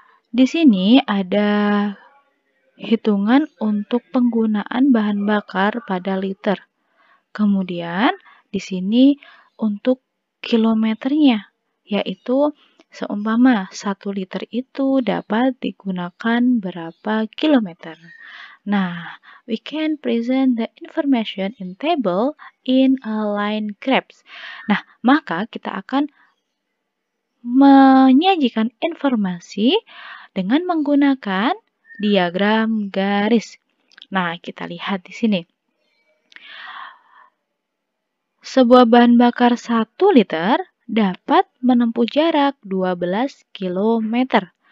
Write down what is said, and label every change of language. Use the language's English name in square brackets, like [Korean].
[Indonesian] Di sini ada hitungan untuk penggunaan bahan bakar pada liter. Kemudian di sini untuk kilometernya, yaitu seumpama 1 liter itu dapat digunakan berapa kilometer. [English] Nah, we can present the information in table in a line graphs. [Indonesian] Nah, maka kita akan menyajikan informasi dengan menggunakan diagram garis. Nah, kita lihat di sini. Sebuah bahan bakar 1 liter dapat menempuh jarak 12 km.